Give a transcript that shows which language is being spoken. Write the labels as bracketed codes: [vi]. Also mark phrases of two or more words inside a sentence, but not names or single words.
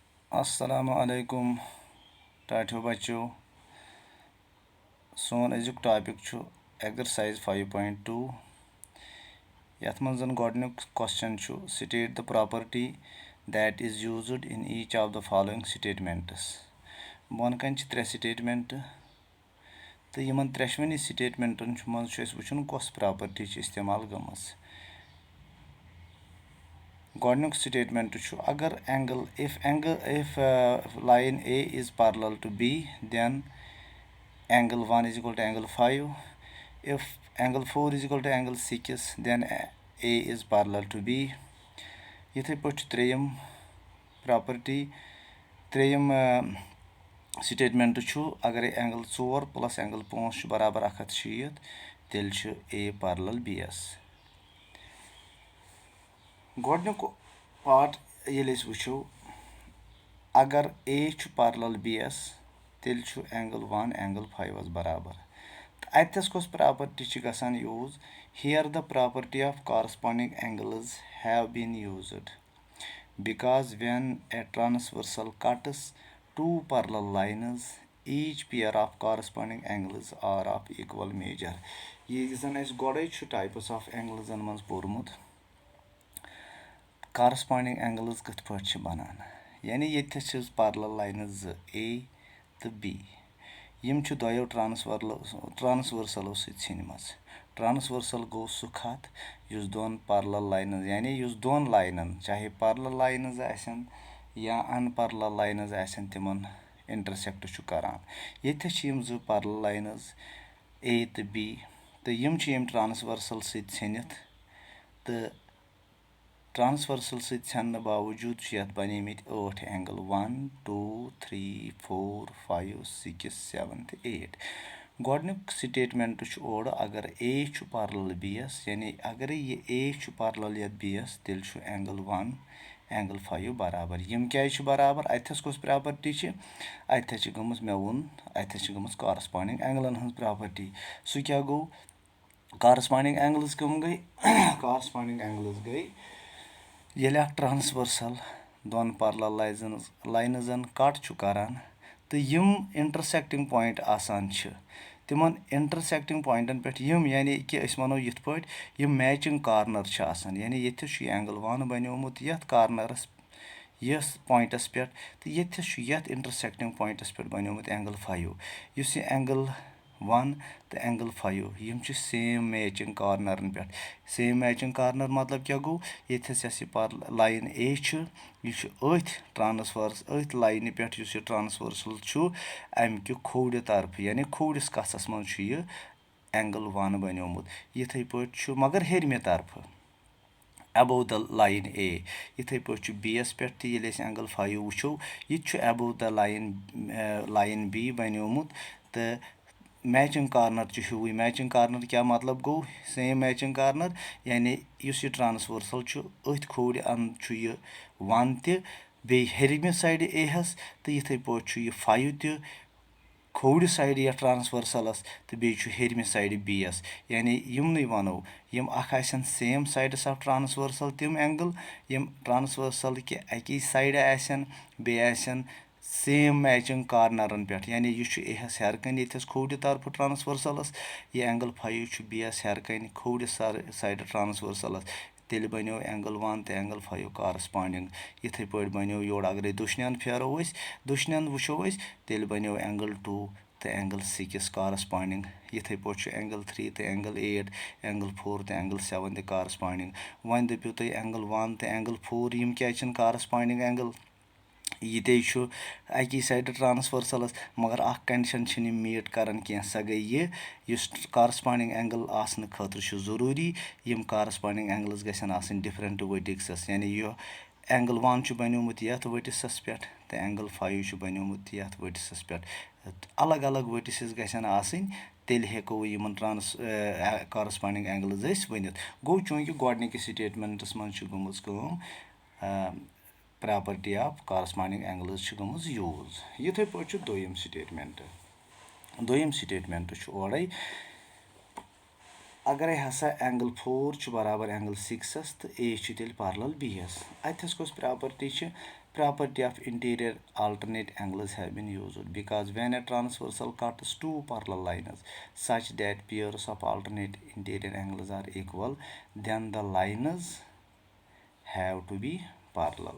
[ar] السلام عليكم [ks] टाठियो बच्चों सोन अजुक [en] topic exercise [ks] 5.2 यथ मज गोडनुक [en] question state the property that is used in each of the following statements [ks] बोन कन त्रे स्टेटमेंट तो यमन त्रेशवनी स्टेटमेंटन मज वुचुन कस प्रॉपर्टी इस्तेमाल गमस [en] गोडनुक statement अगर angle if line A is parallel to B then angle 1 is equal to angle 5. If angle 4 is equal to angle 6, then A is parallel to B. [ks] Yithe put treyum property treyum statement chu agar [en] angle 4 plus angle 5 [ks] barabar 160 tel chu A parallel Bs. Godnuk part yelis wuchu agar A chu parallel Bs तेल [en] angle 1 angle [ks] 5 बराबर अतस कस प्रॉपर्टी गसान [en] use here the property of corresponding angles have been used because when a transversal cuts two parallel lines each pair of corresponding angles are of equal measure [ks] ये जन गोड़े [en] types of anglesan [ks] मज पोर्मुत [en] corresponding angles [ks] कथ पे बनान यानी ये [en] parallel lines [ks] ए तो बी यम दोयो ट्रांसवर्सलो सन्मज ट्रांसवर्सल गो सह खत युस दोन [en] parallel lines [ks] यानी युस दोन लाइनन चाहे [en] parallel lines [ks] आसन या [en] unparallel lines [ks] आसन तिमन इंटरसेक्ट करान येथे यम जो [en] parallel lines [ks] ए तो बी तो यम ट्रांसवर्सल सन्नित तो ट्रांसवर्सल सन्न बावजूद बने 8 एंगल 1 2 3 4 5 6 7 8 गोडनुक स्टेटमेंट ओर अगर ए पैरेलल बीस यानी अगर ये ए पैरेलल ये बीस तेल [en] angle 1 angle 5 [ks] बराबर यम क्या बराबर अथस कस प्रॉपर्टी अथस गमस मे वोन अथस गमस [en] corresponding anglan [ks] हज प्रॉपर्टी सह क्या गो [en] corresponding angles [ks] कम गई [en] corresponding angles [ks] गई ये ट्रांसवर्सल दोन [en] parallel linesan [ks] कट करान तो यम [en] intersecting point [ks] आसान तिमन [en] intersecting pointan [ks] पे यम यानी कि वनो यिथ पॉइंट यम [en] matching corner [ks] आसान यानी ये एंगल 1 बनियोमुत यथ कार्नरस यस पॉइंटस पे तो ये [en] intersecting pointas [ks] पे बनियोमुत एंगल 5 इस एंगल 1 तो एंगल 5 यम [en] same matching corneran [ks] पे [en] same matching corner [ks] मतलब क्या गो ये लाइन ए अथ ट्रांसवर्स अथ लाइन पे ट्रांसवर्सल अमि खोड़ तरफ यानी खोड़िस कस मज एंगल 1 बनियोमुत यिथे पे मगर हेरमे तरफ [en] above the line A [ks] इथे पे बीस पे एंगल 5 वो ये [en] above the line B [ks] बनियोमुत तो [en] matching corner [ks] हुई [en] matching corner [ks] क्या मतलब गो [en] same matching corner [ks] यानी इस ट्रांसवर्सल अथ खोड़ अन यह 1 ते हेरमे साइड ए हस तो इथे पे 5 ते खोड़ साइड या ट्रांसवर्सलस तो बे हेरमे साइड बी एस यानी यमन वनो यम आसन [en] same sides of transversal [ks] तम एंगल यम ट्रांसवर्सल कि अकी साइड आसन बे आसन [en] same matching corneran [ks] पे यानी यह एहस हेरकन ये खोड़ तरफ ट्रांसवर्सलस यह एंगल 5 बी एस हेरकन खोड़ साइड ट्रांसवर्सलस तेल बनो एंगल 1 तो [en] angle 5 corresponding [ks] इथे पे बनो योर अगर दुशन फेरो दुशन वो तेल बनो एंगल 2 तो [en] angle 6 corresponding [ks] इथे पे एंगल 3 तो [en] angle 8 angle 4 [ks] तो एंगल 7 तो कॉरस्पॉन्डिंग वन दपो तुम एंगल 1 तो एंगल 4 यम क्या [en] corresponding angle [ks] ये अकी साइड ट्रांसवर्सलस मगर [en] condition meet [ks] कर सह गई ये [en] corresponding angle [ks] आसन खतर ज़रूरी यम [en] corresponding angles [ks] गसन [en] different vertex [ks] यानी यह एंगल 1 बनियोमुत यथ वर्टिसस पे तो एंगल 5 बनियोमुत यथ वर्टिसस पे अलग अलग वर्टिसेस गसन आसनी तेल हेको यमन [en] corresponding angles [ks] वनित गो चूंकि गोडनिक स्टेटमेंटस मज गमज [en] property of corresponding angles [ks] गमज यूज इथे पे दोयम स्टेटमेंट ओरे अगरे हसा एंगल [en] 4 [ks] बराबर एंगल 6 तो ए तेल पैरेलल बी अतस कस प्रॉपर्टी [en] property of interior alternate angles have been used because when a transversal cuts two parallel lines such that pairs of alternate interior angles are equal then the lines have to be parallel.